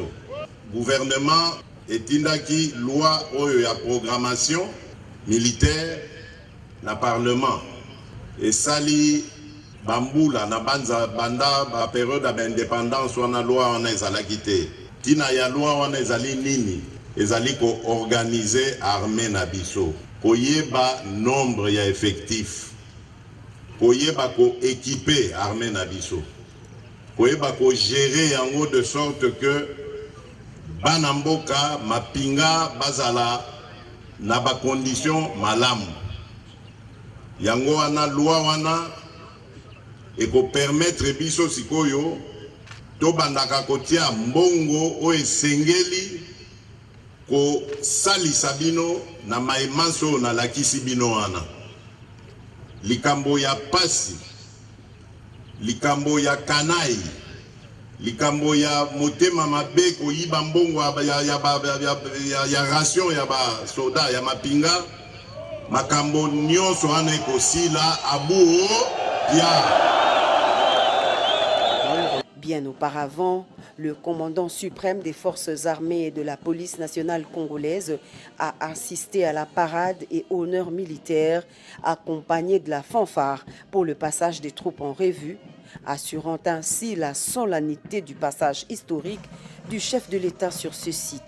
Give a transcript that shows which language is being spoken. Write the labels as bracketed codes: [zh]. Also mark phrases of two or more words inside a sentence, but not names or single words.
[ln] Gouvernement etindaki loi oyo ya [fr] programmation militaire [ln] na parlement esali bambula na banda ba période ya indépendance wana loi wana ezalaki te. Tina ya loi wana ezali nini? Ezali ko [fr] organiser armée [ln] na biso, koyeba nombre ya effectif, koyeba ko [fr] équiper armée [ln] na biso, koyeba ko gérer yango [fr] de sorte que [ln] bana mboka mapinga bazala na ba condition malamu. Yango wana loi wana eko permettre biso sikoyo to bandaka kotia mbongo o esengeli ko salisa bino na maemanso na lakisi bino wana. Likambo ya pasi, likambo ya kanai, likambo ya motema mabe koyiba mbongo ya ration ya ba soda ya mapinga makambo nyonso wana ekosila abu ya. [fr] Bien auparavant, le commandant suprême des forces armées et de la police nationale congolaise a assisté à la parade et honneur militaire accompagné de la fanfare pour le passage des troupes en revue, assurant ainsi la solennité du passage historique du chef de l'État sur ce site.